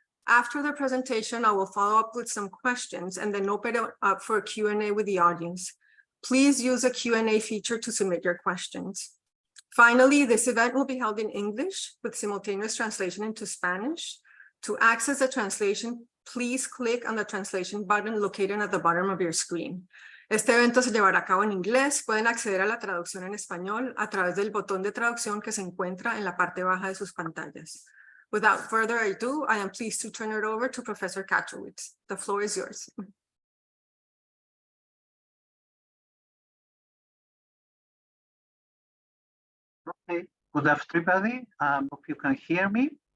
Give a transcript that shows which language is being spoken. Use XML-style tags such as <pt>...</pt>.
<en>After the presentation, I will follow up with some questions and then open it up for a Q&A with the audience. Please use the Q&A feature to submit your questions. Finally, this event will be held in English with simultaneous translation into Spanish. To access the translation, please click on the translation button located at the bottom of your screen.</en> <es>Este evento se llevará a cabo en inglés. Pueden acceder a la traducción en español a través del botón de traducción que se encuentra en la parte baja de sus pantallas.</es> <en>Without further ado, I am pleased to turn it over to Professor Kacowicz. The floor is yours. Okay, good afternoon, everybody. Hope you can hear me.</en>